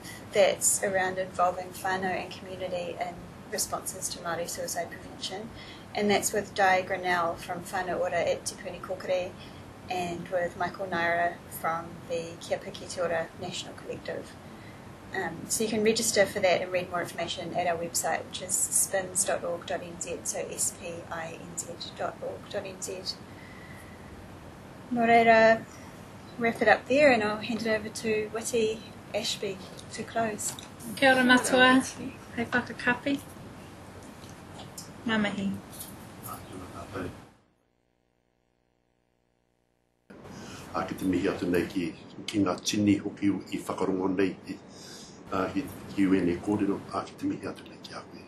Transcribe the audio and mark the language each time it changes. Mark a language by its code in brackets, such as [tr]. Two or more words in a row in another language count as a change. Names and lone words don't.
[en] That's around involving whānau and community in responses to Māori suicide prevention, and that's with Di Grinnell from Whānau Ora at Te Puni Kokore, and with Michael Naira from the Kia Piki Te Ora National Collective. So you can register for that and read more information at our website, which is spins.org.nz, so spinz.org.nz. [mi] Nō reira, [en] wrap it up there, and I'll hand it over to Witi Ashby to close. [mi] Kia ora matua, hei whakakapi. Ngā mihi. Ki te mihi atu nei ki ngā tini hoki i whakarongo nei ki UN e kōrero, ki te mihi atu nei ki a koe.